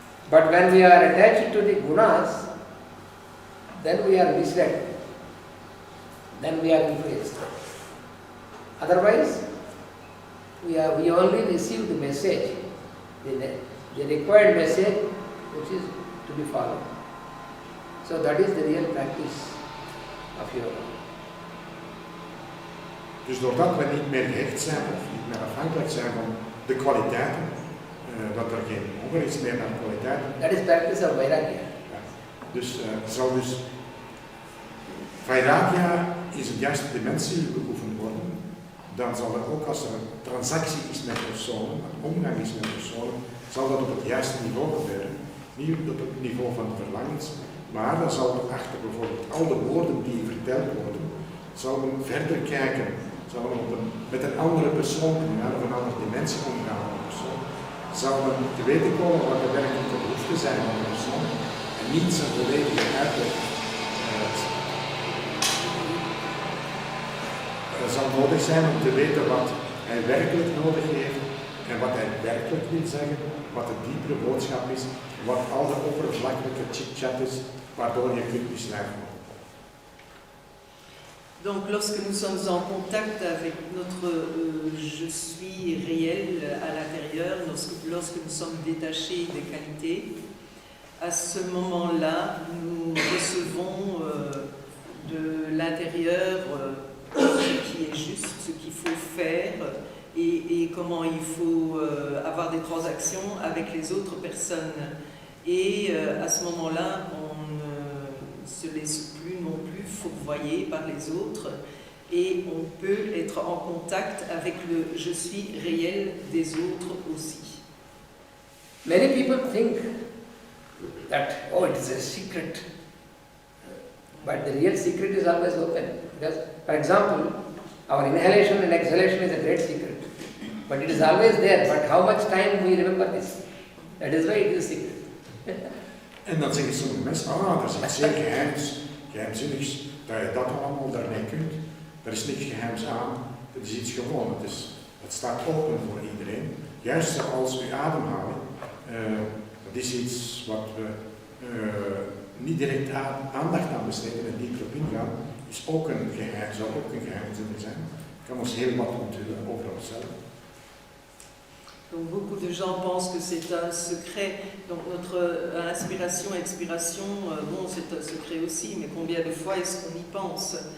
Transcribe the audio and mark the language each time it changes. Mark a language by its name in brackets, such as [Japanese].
[English] But when we are attached to the gunas, then we are misled. Then we are influenced. Otherwise, we only receive the message, the required message which is to be followed. So that is the real practice of yoga. [Dutch] Dus doordat we niet meer gehecht zijn of meer afhankelijk zijn van de kwaliteiten, dat er geen honger is meer dan kwaliteiten. [English] That is practice of vairagya. [Dutch] Ja. Dus zal dus vairagya is een juiste dimensie beoefend worden, dan zal er ook als er een transactie is met personen, een omgang is met personen, zal dat op het juiste niveau gebeuren. Niet op het niveau van de verlangens, maar dan zal er achter bijvoorbeeld al de woorden die verteld worden, zal men verder kijken, zal men met een andere persoon omgaan of een andere dimensie omgaan met een persoon, zal men te weten komen wat de werkelijke behoeften zijn van de persoon en niet zijn volledige uitleg. Het zal nodig zijn om te weten wat hij werkelijk nodig heeft en wat hij werkelijk wil zeggen, wat de diepere boodschap is, wat al de oppervlakkelijke chit-chat is, waardoor je kunt misleid worden. [French] Donc lorsque nous sommes en contact avec notre je suis réel à l'intérieur, lorsque nous sommes détachés des qualités, à ce moment-là, nous recevons de l'intérieur ce qui est juste, ce qu'il faut faire et comment il faut avoir des transactions avec les autres personnes. Et à ce moment-là, on ne se laisse plus non plus fourvoyer par les autres et on peut être en contact avec le je suis réel des autres aussi. [English] Many people think that, oh, it is a secret. But the real secret is always open. Because, for example, our inhalation and exhalation is a great secret. But it is always there. But how much time we remember this? That is why it is a secret. [Dutch] En dan zeggen sommige mensen, er is iets zeer geheimzinnigs, dat je dat allemaal daarmee kunt. Er is niks geheims aan, het is iets gewoon, het staat open voor iedereen. Juist zoals uw ademhaling, dat is iets wat we niet direct aandacht aan besteden en dieper op ingaan, is ook een geheim, zou ook een geheimzin zijn. Het kan ons heel wat onthullen over onszelf. [French] Donc beaucoup de gens pensent que c'est un secret. Donc notre inspiration, expiration, bon, c'est un secret aussi, mais combien de fois est-ce qu'on y pense?